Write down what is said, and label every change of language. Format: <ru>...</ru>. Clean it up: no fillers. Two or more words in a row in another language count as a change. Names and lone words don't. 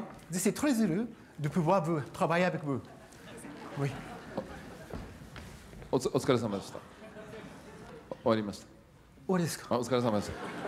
<fr>Je suis très heureux de pouvoir travailler avec vous. Oui.</fr> <ja>お疲れ様でした。終わりました。終わりですか。お疲れ様でした。</ja>